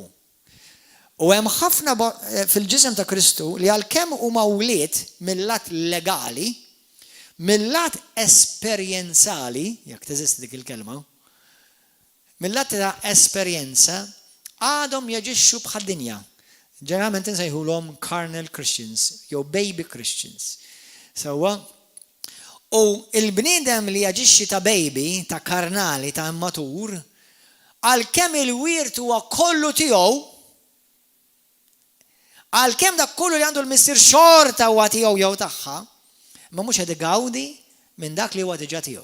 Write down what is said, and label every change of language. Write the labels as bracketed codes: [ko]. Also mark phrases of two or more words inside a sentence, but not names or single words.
[mt] U hemm ħafna fil-ġisem ta' Kristu li għalkemm huma ulied mill-lat legali, mill-lat esperjenzali, jekk teżisti dik il-kelma, mill-lat ta' esperjenza għadhom jaġixxu bħad-dinja. Ġeneralment insejħulhom [en] carnal Christians, [mt] jew [en] baby Christians. [mt] Sewwa, u il-bniedem li jaġixxi ta' baby, ta' karnali, ta' immatur, għalkemm il-wirt huwa kollu tiegħu, għalkemm dak kollu li għandu l-missier xorta huwa tiegħu jew tagħha, ma mhux qed igawdi minn dak li huwa diġà tiegħu.